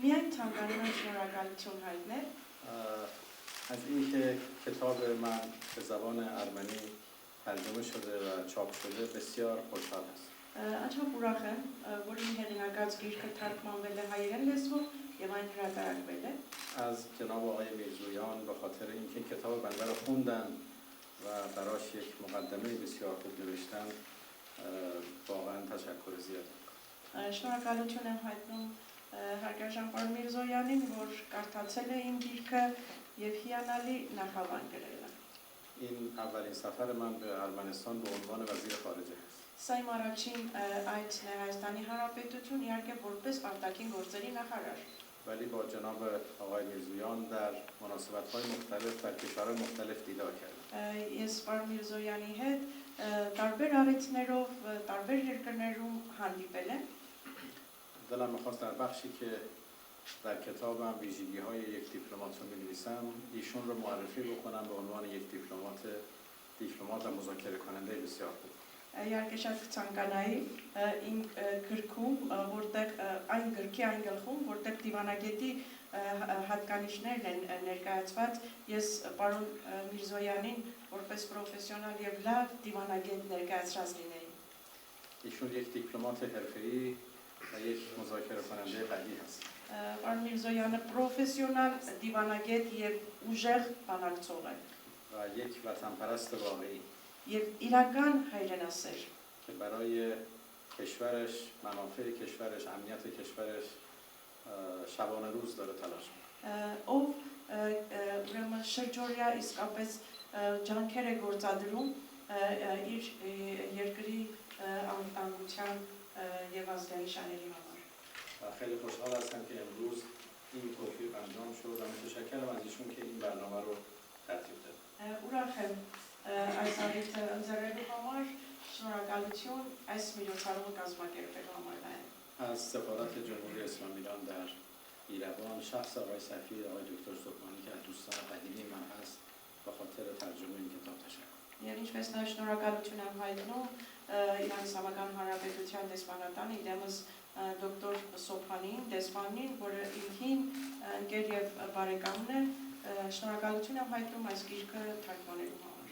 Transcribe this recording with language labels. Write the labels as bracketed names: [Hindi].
[Armenian] միայն ցանկանում եմ շնորհակալություն հայտնել [Persian] از اینکه کتاب من به زبان ارمنی ترجمه شده و چاپ شده بسیار خوشحال هستم. [Armenian] Անչափ ուրախ եմ, որ իմ հեղինակած գիրքը թարգմանվել է հայերեն լեզվով եւ այն հրատարակվել է. [Persian] از جناب آقای میرزویان به خاطر اینکه کتاب بنده رو خوندن و براش یک مقدمه بسیار خوب نوشتن واقعا تشکر زیاد میکنم. [Armenian] Շնորհակալություն եմ հայտնում Հարգարժան Միրզոյանին, որ կարդացել է իմ գիրքը եւ հիանալի նախաբան գրել է. [Persian] این اولین سفر من به ارمنستان به عنوان وزیر خارجه است. [Armenian] Սա իմ առաջին այցն է Հայաստանի Հանրապետություն, իհարկե որպես արտաքին գործերի նախարար։ [Persian] ولی با جناب آقای میرزویان در مناسبت‌های مختلف در کشورهای مختلف دیدار کردم. [Armenian] Ես պարոն Միրզոյանի հետ տարբեր առիթներով տարբեր երկրներում հանդիպել եմ։ [Persian] دلم می‌خواست در بخشی که در کتابم ویژگی‌های یک دیپلمات رو می‌نویسم ایشون رو معرفی بکنم به عنوان یک دیپلمات و مذاکره کننده بسیار خوب. [Armenian] Իհարկե շատ կցանկանայի իմ գրքում, որտեղ այն գրքի այն գլխում, որտեղ դիվանագետի հատկանիշներն են ներկայացված, ես պարոն Միրզոյանին որպես պրոֆեսիոնալ եւ լավ դիվանագետ ներկայացրած լինեի։ [Persian] ایشون یک دیپلمات حرفه‌ای و یک مذاکره کننده قوی هست. [Armenian] Պարոն Միրզոյանը պրոֆեսիոնալ դիվանագետ եւ ուժեղ բանակցող է։ [Persian] و یک وطنپرست واقعی [Armenian] Եվ իրական հայրենասեր, [Persian] که برای کشورش، منافع کشورش، امنیت کشورش شبانه روز داره تلاش می‌کنه. [Armenian] ով ուրեմն շրջօրյա իսկապես ջանքեր է գործադրում իր երկրի անվտանգության եւ ազգային շահերի համար։ [Persian] و خیلی خوشحال هستم که امروز این توفیق انجام شد و متشکرم از ایشون که این برنامه رو ترتیب داد. [Armenian] Ուրախ եմ այս առիթը ընձեռելու համար, շնորհակալություն այս միջոցառումը կազմակերպելու համար նաև։ [Persian] از سفارت جمهوری اسلامی ایران در ایران شخص آقای سفیر آقای دکتر سبحانی که از دوستان قدیمی من هست به خاطر ترجمه این کتاب تشکر. [Armenian] Եվ ինչպես նաև շնորհակալություն եմ հայտնում Իրանի Իսլամական Հանրապետության դեսպանատան իդեմս դոկտոր Սոփանին, դեսպանին, որը ինքին ընկեր եւ բարեկամն է, շնորհակալություն եմ հայտնում այս գիրքը թարգմանելու համար։